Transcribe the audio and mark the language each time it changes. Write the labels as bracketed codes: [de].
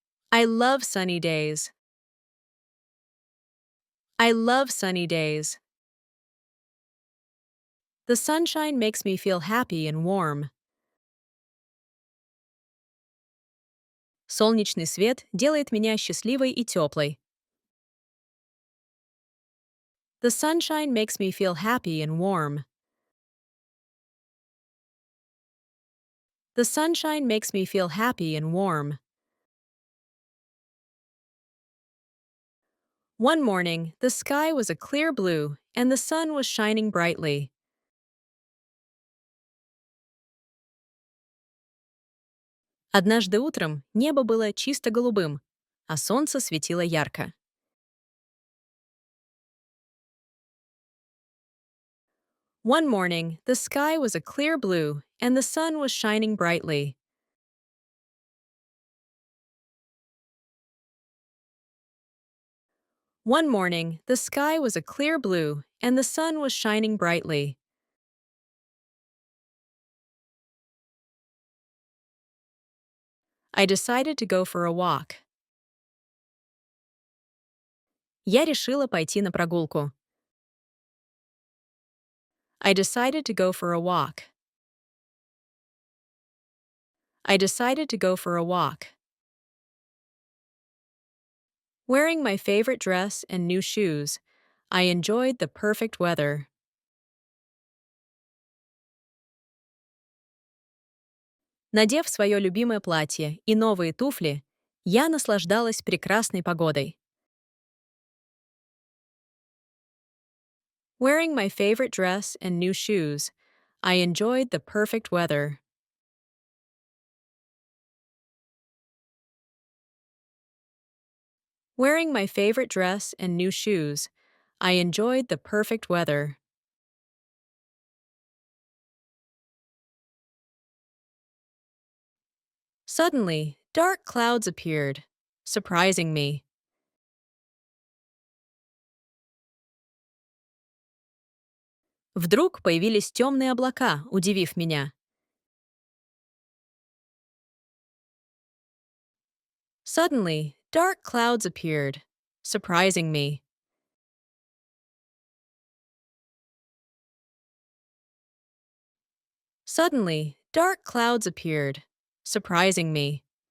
[en] I love sunny days. I love sunny days. The sunshine makes me feel happy and warm. [ru] Солнечный свет делает меня счастливой и теплой. [en] The sunshine makes me feel happy and warm. The sunshine makes me feel happy and warm. One morning, the sky was a clear blue and the sun was shining brightly. [ru] Однажды утром небо было чисто голубым, а солнце светило ярко. [en] One morning, the sky was a clear blue and the sun was shining brightly. One morning, the sky was a clear blue and the sun was shining brightly. I decided to go for a walk. [ru] Я решила пойти на прогулку. [en] I decided to go for a walk. I decided to go for a walk. Wearing my favorite dress and new shoes, I enjoyed the perfect weather. [ru] Надев свое любимое платье и новые туфли, я наслаждалась прекрасной погодой. [en] Wearing my favorite dress and new shoes, I enjoyed the perfect weather. Wearing my favorite dress and new shoes, I enjoyed the perfect weather. Suddenly, dark clouds appeared, surprising me. [ru] Вдруг появились темные облака, удивив меня. [en] Suddenly, dark clouds appeared, surprising me. Suddenly, dark clouds appeared, surprising me.